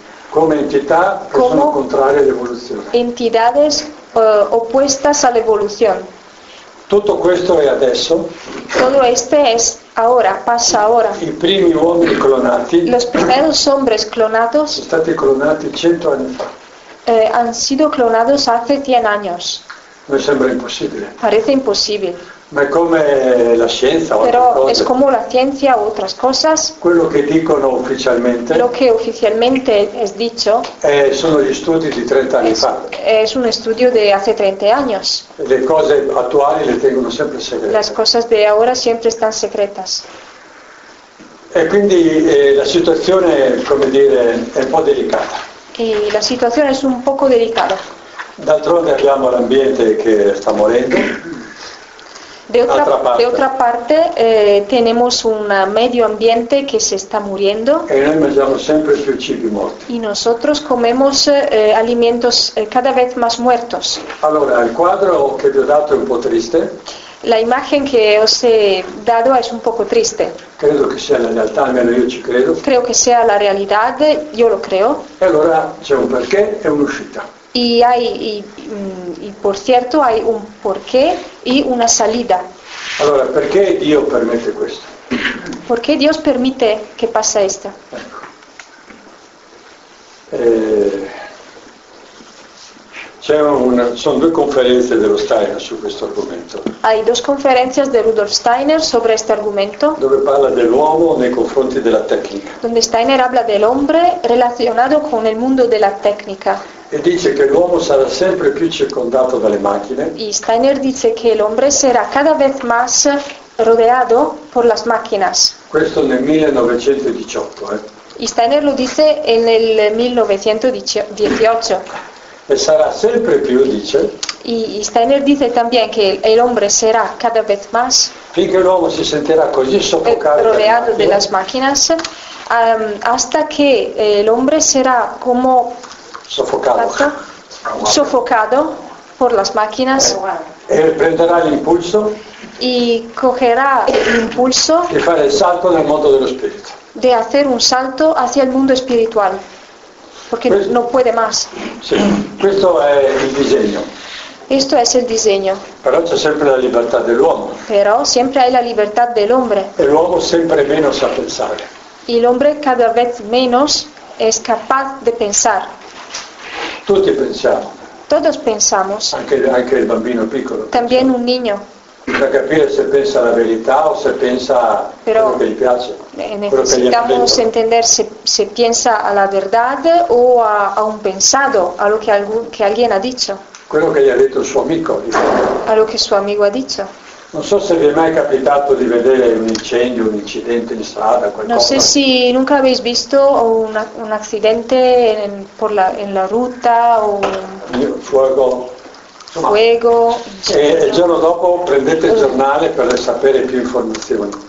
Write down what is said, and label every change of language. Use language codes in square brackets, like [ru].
[it] Come entità che sono contrarie all'evoluzione. [es] Entidades opuestas a la evolución. [it] Tutto questo è adesso. [es] Todo esto es ahora, pasa ahora. [it] I primi uomini clonati. [es] Los primeros hombres clonados. [it] Sono stati clonati 100 anni fa. [es] Han sido clonados hace 100 años. [it] Me sembra impossibile. [es] Parece imposible. [it] Ma è come la scienza o però altre cose. [es] Es como la ciencia u otras cosas. [it] Quello che dicono ufficialmente. [es] Lo que oficialmente es dicho. [it] Sono gli studi di 30 anni fa. [es] Es un estudio de hace 30 años. [it] Le cose attuali le tengono sempre segrete. [es] Las cosas de ahora siempre están secretas. [it] E quindi la situazione, come dire, è un po' delicata. [es] Y la situación es un poco delicada. [it] D'altronde abbiamo l'ambiente che sta morendo. [es] De otra parte tenemos un medio ambiente que se está muriendo. [it] E noi mangiamo sempre più cibi morti. [es] Y nosotros comemos alimentos cada vez más muertos. [it] Allora, il quadro che vi ho dato è un po' triste. [es] La imagen que os he dado es un poco triste. [it] Credo che sia la realtà, almeno io ci credo. [es] Creo que sea la realidad, yo lo creo. [it] E allora c'è un perché e un'uscita. [es] Y por cierto hay un porqué y una salida. [it] Allora, perché Dio permette questo? [es] ¿Por qué Dios permite que pase esto? [it] Ecco. Sono due conferenze dello Steiner su questo argomento. [es] Hay dos conferencias de Rudolf Steiner sobre este argumento. [it] Dove parla dell'uomo nei confronti della tecnica. [es] Donde Steiner habla del hombre relacionado con el mundo de la técnica. [it] E dice che l'uomo sarà sempre più circondato dalle macchine. [es] Y Steiner dice que el hombre será cada vez más rodeado por las máquinas. [it] Questo nel 1918, eh. [es] Y Steiner lo dice en el 1918. [it] E sarà sempre più, dice. [es] Y Steiner dice también que el hombre será cada vez más. [it] Finché l'uomo si sentirà così soffocato. [es] Rodeado de las máquinas, hasta que el hombre será como sofocado por las máquinas y prenderá el impulso y cogerá el impulso de hacer el salto del mundo del espíritu de hacer un salto hacia el mundo espiritual porque questo, no puede más. [it] Sí, questo è il disegno. [es] Esto es el diseño. [it] Però c'è sempre la libertà dell'uomo. [es] Pero siempre hay la libertad del hombre. [it] E l'uomo sempre meno sa pensare. [es] Y el hombre cada vez menos es capaz de pensar. [it] Tutti pensiamo. [es] Todos pensamos. [it] Anche il bambino piccolo. [es] También un niño. [it] Per capire se pensa la verità o se pensa però quello che gli piace. [es] Necesitamos entender se piensa a la verdad o a un pensado, a lo que alguien ha dicho. [it] Quello che gli ha detto il suo amico. [es] A lo que su amigo ha dicho. [it] Non so se vi è mai capitato di vedere un incendio, un incidente in strada, qualcosa. [es] No sé si nunca habéis visto un accidente en la ruta o fuego. Insomma, fuego. [it] E il giorno dopo prendete il giornale per sapere più informazioni.